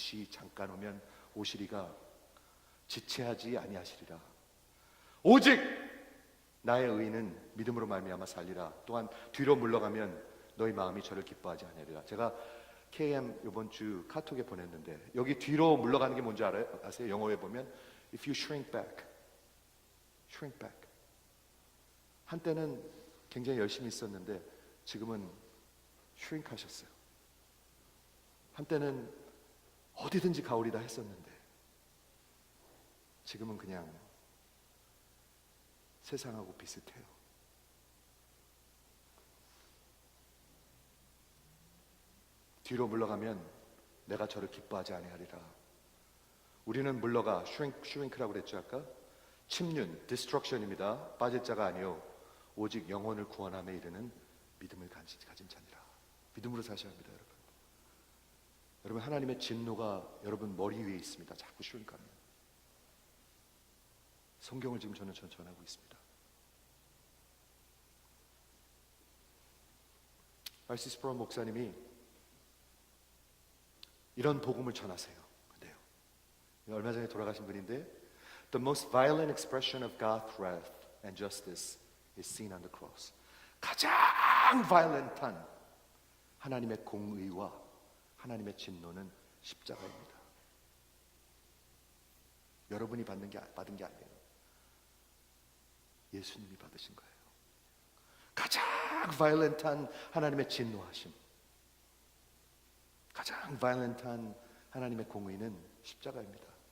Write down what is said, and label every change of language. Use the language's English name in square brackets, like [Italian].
[Korean] 잠깐 오면 오시리가 지체하지 아니하시리라. 오직 나의 의인은 믿음으로 말미암아 살리라. 또한 뒤로 물러가면 너희 마음이 저를 기뻐하지 아니하리라. 제가 KM 이번 주 카톡에 보냈는데 여기 뒤로 물러가는 게 뭔지 아세요? 영어에 보면 [English] if you shrink back. [Korean] 한때는 굉장히 열심히 있었는데 지금은 shrink 하셨어요. 한때는 어디든지 가오리다 했었는데 지금은 그냥 세상하고 비슷해요. 뒤로 물러가면 내가 저를 기뻐하지 아니하리라. 우리는 물러가 shrink라고 그랬죠 아까? 침륜, destruction입니다. 빠질 자가 아니요 오직 영혼을 구원함에 이르는 믿음을 가진 자니라. 믿음으로 사셔야 합니다, 여러분. 여러분, 하나님의 진노가 여러분 머리 위에 있습니다. 자꾸 shrink하면. 성경을 지금 저는 전하고 있습니다. 알시 스프라운 목사님이 이런 복음을 전하세요. 근데요, 얼마 전에 돌아가신 분인데 [English] The most violent expression of God's wrath and justice is seen on the cross. [Korean] 가장 violent한 하나님의 공의와 하나님의 진노는 십자가입니다. 여러분이 받은 게 아니에요. 예수님이 받으신 거예요. 가장 violent한 하나님의 진노하심, 가장 violent한 하나님의 공의는 십자가입니다.